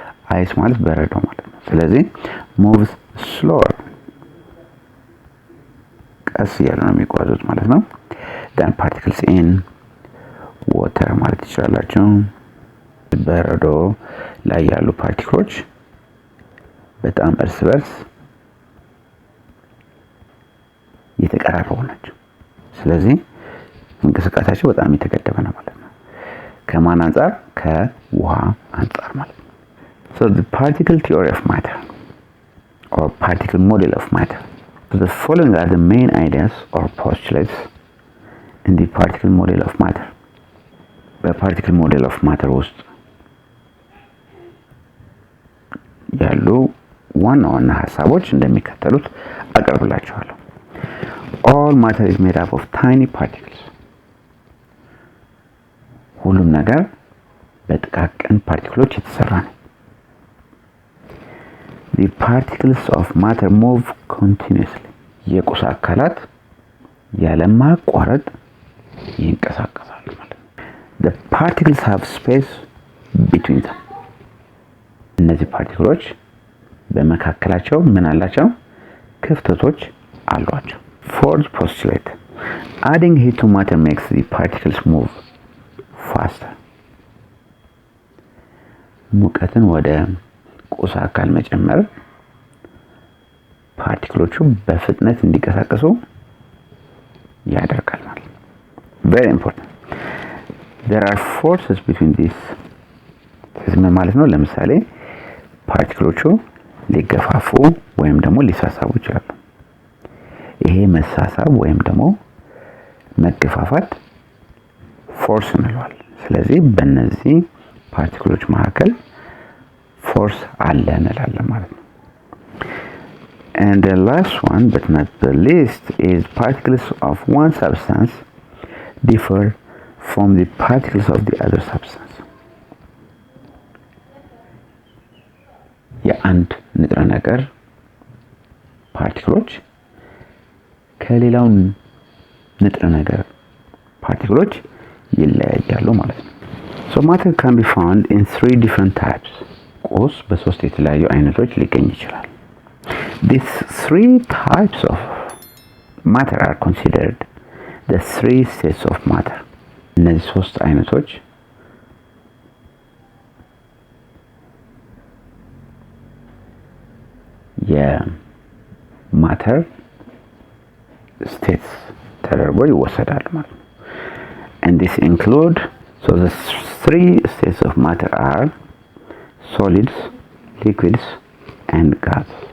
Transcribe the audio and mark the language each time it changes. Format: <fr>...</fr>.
<am>አይስ ማለት በረዶ ማለት ነው። ስለዚህ</am> <en>moves slower</en> <am>ቀስ እያሉ ነው የሚጓዙት ማለት ነው።</am> <en>than particles in water</en> <am>ማለት ይችላላችሁ። በረዶ ላይ ያሉ ፓርቲክሎች በጣም እርስ በርስ የተቀራረቡ ናቸው። ስለዚህ እንቅስቃሴያቸው በጣም የተገደበ ነው ማለት ነው። ከማን አንፃር? ከውሃ አንፃር ማለት ነው።</am> <en>So the particle theory of matter or particle model of matter. The following are the main ideas or postulates in the particle model of matter.</en> <am>በፓርቲክል ሞዴል ኦፍ ማተር ውስጥ ያሉ ዋና ዋና ሐሳቦች እንደሚከተሉት አቀርብላችኋለሁ።</am> <en>All matter is made up of tiny particles.</en> <am>ሁሉም ነገር በጥቃቅን ፓርቲክሎች የተሰራ ነው።</am> <en>The particles of matter move continuously.</en> <am>የቁስ አካላት ያለማቋረጥ ይንቀሳቀሳሉ ማለት ነው።</am> <en>The particles have space between them.</en> <am>እነዚህ ፓርቲክሎች በመካከላቸው ምን አላቸው? ክፍተቶች አሏቸው።</am> <en>Fourth postulate. Adding heat to matter makes the particles move faster.</en> <am>ሙቀትን ወደ ቁስ አካል መጨመር ፓርቲክሎቹ በፍጥነት እንዲንቀሳቀሱ ያደርጋል ማለት ነው።</am> <en>Very important. There are forces between these.</en> <am>ምን ማለት ነው? ለምሳሌ ፓርቲክሎቹ ሊገፋፉ ወይም ደግሞ ሊሳሳቡ ይችላሉ። ይሄ መሳሳብ ወይም ደግሞ መገፋፋት ፎርስ እንለዋለን። ስለዚህ በእነዚህ ፓርቲክሎች መካከል ፎርስ አለ እንላለን ማለት ነው።</am> <en>And the last one, but not the least, is particles of one substance differ from the particles of the other substance.</en> <am>የአንድ ንጥረ ነገር ፓርቲክሎች ከሌላው ንጥረ ነገር ፓርቲክሎች ይለያያሉ ማለት ነው።</am> <en>So matter can be found in 3 different types.</en> <am>ቁስ በሶስት የተለያዩ አይነቶች ሊገኝ ይችላል።</am> <en>These 3 types of matter are considered the 3 states of matter.</en> <am>እነዚህ ሶስት አይነቶች የማተር ስቴትስ ተደርጎ ይወሰዳሉ ማለት ነው።</am> <en>And this include, so the 3 states of matter are solids, liquids and gas.</en>